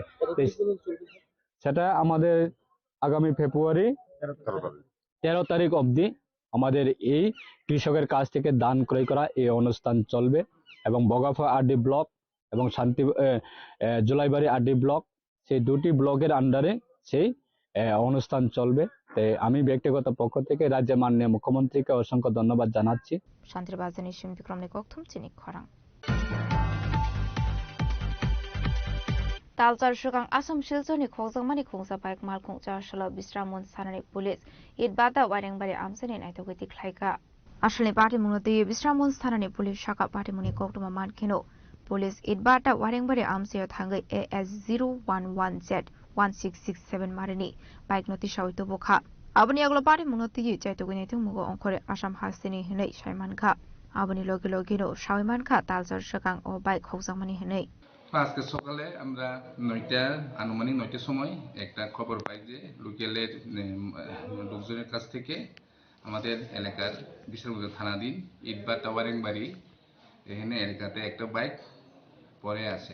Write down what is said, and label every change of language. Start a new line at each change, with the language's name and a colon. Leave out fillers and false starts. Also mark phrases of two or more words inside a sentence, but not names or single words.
Bangla: সেটা আমাদের আগামী ফেব্রুয়ারি 13 তারিখ অবধি আমাদের এই কৃষকের কাছ থেকে ধান ক্রয় করা এই অনুষ্ঠান চলবে এবং বগাফা আরডি ব্লক এবং জুলাইবাড়ি আরডি ব্লক সেই দুটি ব্লকের আন্ডারে সেই অনুষ্ঠান চলবে। আমি ব্যক্তিগত পক্ষ থেকে রাজ্যের মাননীয় মুখ্যমন্ত্রীকে অসংখ্য ধন্যবাদ জানাচ্ছি।
Kok Borok: শান্তিবাজানি বিক্রমনি কক্থম চিনিক খরাং तालचार सुगां आसाम शिलचरनि खोजोंमानि खुंसा बाइक मालखुं चारसला बिस्रामन सानानि पुलिस इदबादा वारेंबारि आमसेनि नायथोगैति ख्लायका आसलनि पार्टीमुंगति बिस्रामन सानानि पुलिस शाखा पार्टीमुनि कक्टमा मानखिनो पुलिस इदबादा वारेंबारि आमसेयाव थांगै AS011Z 1667 मारिनि बाइक नोटिस सावितो बोखा आबनि आगलो पार्टीमुंगति चाइथोगैनि थुमुगो अंखरे आसाम हास्तिनि हिनै सायमानखा आबनि लगे लगेनो सायमानखा तालचार सुगां ओ बाइक खोजोंमानि हिनै
Bangla: আজকে সকালে আমরা আনুমানিক 9টার সময় একটা খবর পাই যে লোকালের লোকজনের কাছ থেকে আমাদের এলাকার বিশালগঞ্জ থানাধীন ইটবাট ওয়ারেংবাড়ি এখানে এলাকাতে একটা বাইক পড়ে আছে।